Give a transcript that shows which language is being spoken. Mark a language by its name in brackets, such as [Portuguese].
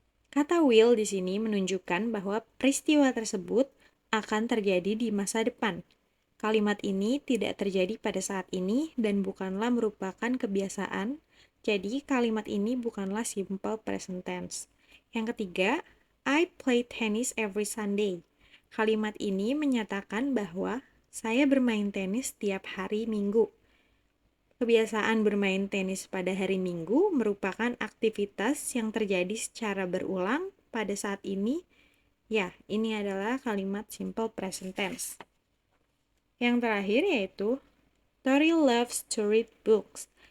[Indonesian] Kata will di sini menunjukkan bahwa peristiwa tersebut akan terjadi di masa depan. Kalimat ini tidak terjadi pada saat ini dan bukanlah merupakan kebiasaan, jadi kalimat ini bukanlah simple present tense. Yang ketiga, [English] I play tennis every Sunday. [Indonesian] Kalimat ini menyatakan bahwa saya bermain tenis setiap hari Minggu. Kebiasaan bermain tenis pada hari Minggu merupakan aktivitas yang terjadi secara berulang pada saat ini. Ya, ini adalah kalimat simple present tense. Yang terakhir yaitu [English] Tori loves to read books.